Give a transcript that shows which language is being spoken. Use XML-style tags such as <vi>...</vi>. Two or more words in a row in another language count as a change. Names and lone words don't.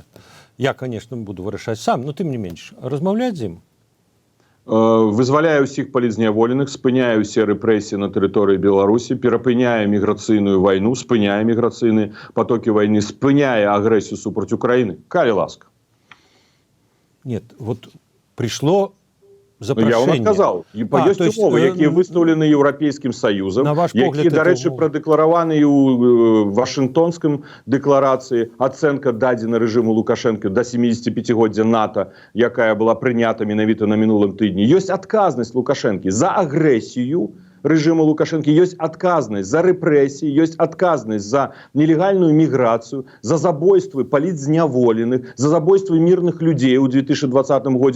<ru>Я, конечно, буду</ru> <be>вырашаць сам, но тым не менш, размаўляць з ім? Вызваляе ўсіх палізняволеных, спыняе ўсе рэпрэсіі на тэрыторыі Беларусі, перапыняе міграцыйную вайну, спыняе міграцыйныя потокі вайны, спыняе агрэсію супраць Украіны. Калі ласка.</be> <ru>Нет, вот пришло запрошение.</ru> <be>Я вам адказаў. Ёсць умовы, якія выстаўлены Еўрапейскім Саюзам, якія, дарэчы, прадэклараваны ў Вашынгтонскім дэкларацыі. Ацэнка дадзена рэжыму Лукашэнка да 75-годдзя НАТО, якая была прынята менавіта на мінулым тыдні. Ёсць адказнасць Лукашэнкі за агрэсію рэжыму Лукашэнкі, ёсць адказнасць за рэпрэсіі, ёсць адказнасць за нелегальную міграцыю, за забойствы палітзняволеных, за забойствы мірных людзей у 2020 годзе.</be>